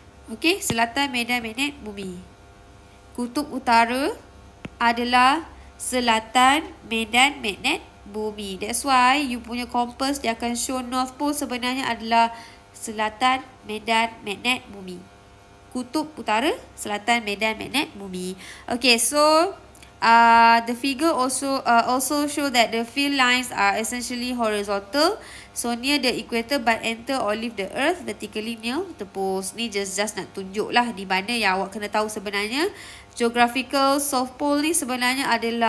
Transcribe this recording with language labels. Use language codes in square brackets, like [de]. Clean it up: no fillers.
[ms] Okay, selatan medan magnet bumi. Kutub utara adalah selatan medan magnet bumi. [en] That's why you [ms] punya kompas dia akan show north pole sebenarnya adalah selatan medan magnet bumi. Kutub utara, selatan medan magnet bumi. [en] Okay, so the figure also show that the field lines are essentially horizontal, so near the equator, but enter or leave the earth vertically near the poles. [ms] Ni just nak tunjuk lah di mana yang awak kena tahu sebenarnya. Geographical south pole ni sebenarnya adalah utara, north,